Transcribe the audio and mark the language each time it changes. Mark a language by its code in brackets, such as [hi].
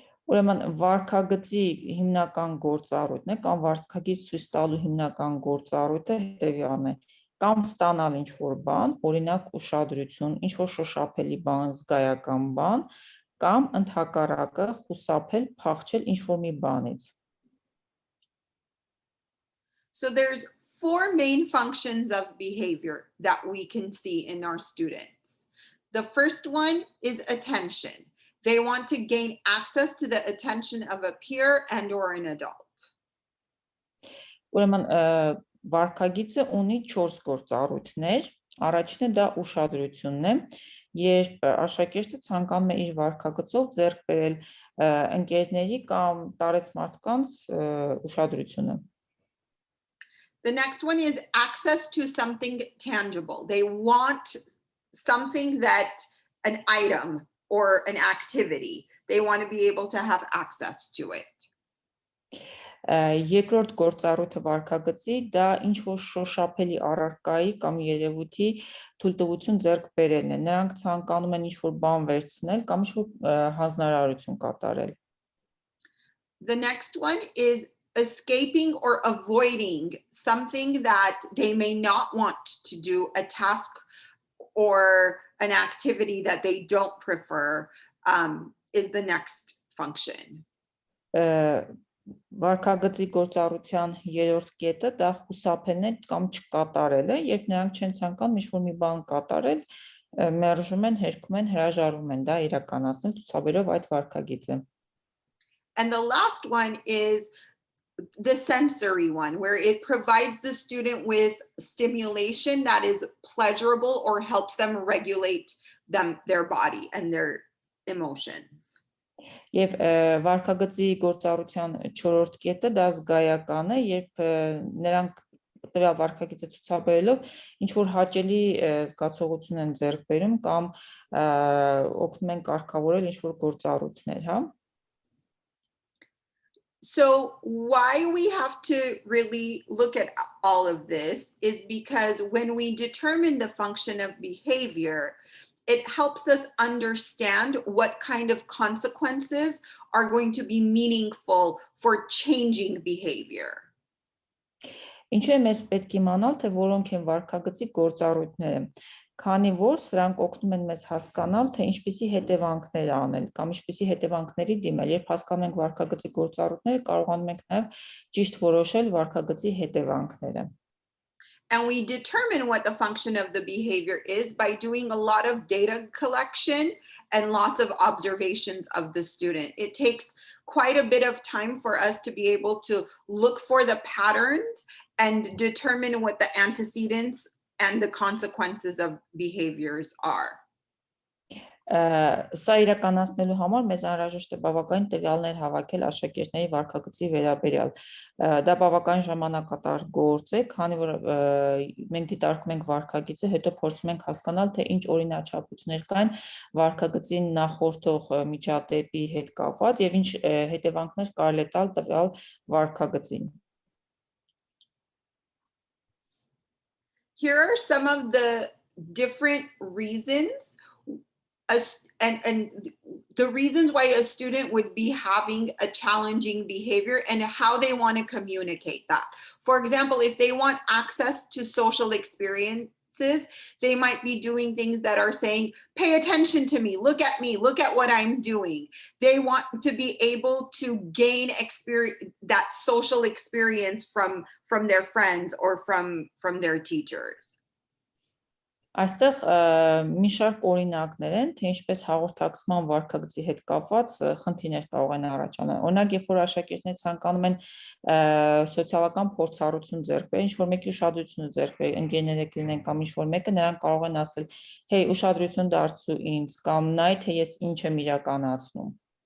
[hy] Ուրեմն վարքագծի հիմնական գործառույթն է, կամ վարքագիծ ցույց տալու հիմնական գործառույթը հետևյալն է, կամ ստանալ ինչ-որ բան, օրինակ ուշադրություն, ինչ-որ շոշափելի բան, զգայական բան, կամ ընդհակառակը խուսափել, փախչել ինչ-որ մի բանից։ [en] So there's 4 main functions of behavior that we can see in our students. The first one is attention. They want to gain access to the attention of a peer and or an adult. [hy] Ուրեմն վարքագիծը ունի 4 գործառույթներ, առաջինը դա ուշադրությունն է, երբ աշակերտը ցանկանում է իր վարքագծով ձեռք բերել ընկերների կամ տարեց մարդկանց ուշադրությունը։ [en] The next one is access to something tangible. They want something that, an item or an activity, they want to be able to have access to it. [hy] Երկրորդ գործառույթը վարքագծի դա ինչ որ շոշափելի առարկայի կամ երևույթի թույլտվություն ձեռք բերելն է։ Նրանք ցանկանում են ինչ որ բան վերցնել կամ ինչ որ հանձնարարություն կատարել։ [en] The next one is escaping or avoiding something that they may not want to do, a task or an activity that they don't prefer, is the next function. [hy] Վարքագծի գործառության երրորդ կետը դա խուսափելն է կամ չկատարելը, երբ նրանք չեն ցանկանում ինչ-որ մի բան կատարել, մերժում են, հերքում են, հրաժարվում են դա իրականացնել ցուցաբերելով այդ վարքագիծը։ [en] And the last one is the sensory one, where it provides the student with stimulation that is pleasurable or helps them regulate their body and their emotions. [hy] Եվ վարքագծի գործառության 4-րդ կետը դա զգայական է, երբ նրանք տվյալ վարքագիծը ցուցաբերելով ինչ որ հաճելի զգացողություն են ձեռք բերում կամ օգնում են կարգավորել ինչ որ գործառույթներ, հա։ [en] So why we have to really look at all of this is because when we determine the function of behavior, it helps us understand what kind of consequences are going to be meaningful for changing behavior. [hy] Ինչու է մեզ պետք իմանալ, թե որոնք են վարքագծի գործառույթները, քանի որ սրանք օգնում են մեզ հասկանալ, թե ինչպիսի հետևանքներ անել կամ ինչպիսի հետևանքների դիմել, երբ հասկանում ենք վարքագծի գործառույթները, կարողանում ենք նաև ճիշտ որոշել վարքագծի հետևանքները։ [en] And we determine what the function of the behavior is by doing a lot of data collection and lots of observations of the student. It takes quite a bit of time for us to be able to look for the patterns and determine what the antecedents and the consequences of behaviors are. [hy] Սա իրականացնելու համար մեզ անհրաժեշտ է բավականին տվյալներ հավաքել աշակերտների վարքագծի վերաբերյալ։ Դա բավականին ժամանակատար գործ է, քանի որ մենք դիտարկում ենք վարքագիծը, հետո փորձում ենք հասկանալ, թե ինչ օրինաչափություններ կան վարքագծին նախորդող միջադեպի հետ կապված եւ ինչ հետևանքներ կարելի է տալ տվյալ վարքագծին։ [en] Here are some of the different reasons and the reasons why a student would be having a challenging behavior and how they want to communicate that. For example, if they want access to social experiences, they might be doing things that are saying, pay attention to me, look at what I'm doing. They want to be able to gain that social experience from their friends or from their teachers. [hy] Այստեղ մի շարք օրինակներ են, թե ինչպես հաղորդակցման վարքագծի հետ կապված խնդիրներ կարող են առաջանալ։ Օրինակ, երբ որ աշակերտները ցանկանում են սոցիալական փորձառություն ձեռք բերել, ինչ-որ մեկի ուշադրությունը ձեռք բերել, ընկերները կլինեն կամ ինչ-որ մեկը, նրանք կարող են ասել, «Հեյ, ուշադրություն դարձրու ինձ» կամ «Նայ, թե ես ինչ եմ իրականացնում»։